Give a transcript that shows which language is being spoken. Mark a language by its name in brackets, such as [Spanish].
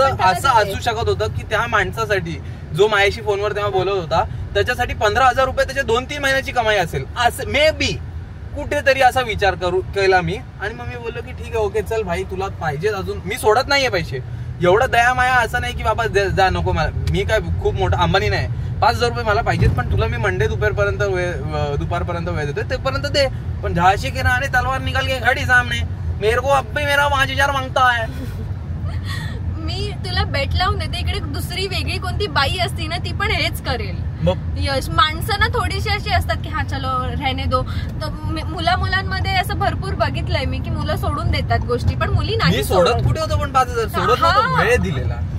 [Marathi] असं असू शकत होतं की त्या माणसासाठी जो माझ्याशी फोनवर तेव्हा बोलत होता त्याच्यासाठी 15,000 रुपये त्याच्या 2-3 महिन्याची कमाई असेल असं मे बी कुठेतरी असा विचार केला मी. आणि मग मी बोललो की ठीक आहे, ओके चल भाई, तुला पाहिजे अजून, मी सोडत नाहीये पैसे. एवढं दया माया असं नाही की बाबा जा नको मला, मी काय खूप मोठा अंबानी नाही. 5,000 रुपये मला पाहिजेत, पण तुला मी मंडे दुपारपर्यंत वेळ देतोय, तेपर्यंत दे. [Hindi] पण झाशी के ना तलवार निकाल के खड़ी सामने, मेरे को अब भी मेरा 5,000 मागता है. [Marathi] मी तुला बेट लावून देते, इकडे दुसरी वेगळी कोणती बाई असती ना ती पण हेच करेल. यश माणसं ना थोडीशी अशी असतात की हा [Hindi] चलो रहने दो. [Marathi] मुलांमध्ये असं भरपूर बघितलंय मी की मुलं सोडून देतात गोष्टी, पण मुली नाही सोडत. कुठे होतो पण 5,000 सोडत नव्हतो, वेळ दिलेला